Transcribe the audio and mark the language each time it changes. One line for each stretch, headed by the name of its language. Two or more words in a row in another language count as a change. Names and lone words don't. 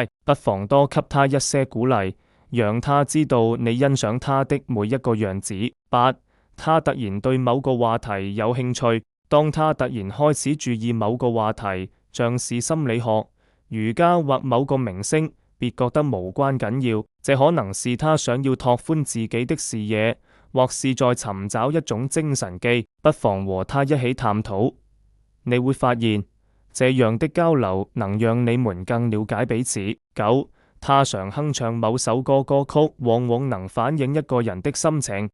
Chinese: 不妨多給他一些鼓勵，讓他知道你欣賞他的每一個樣子。八、他突然對某個話題有興趣。當他突然開始注意某個話題，像是心理學、瑜伽或某個明星，別覺得無關緊要，這可能是他想要拓寬自己的視野，或是在尋找一種精神寄。不妨和他一起探討，你會發現這樣的交流能讓你們更了解彼此。九、他常哼唱某首歌曲往往能反映一個人的心情。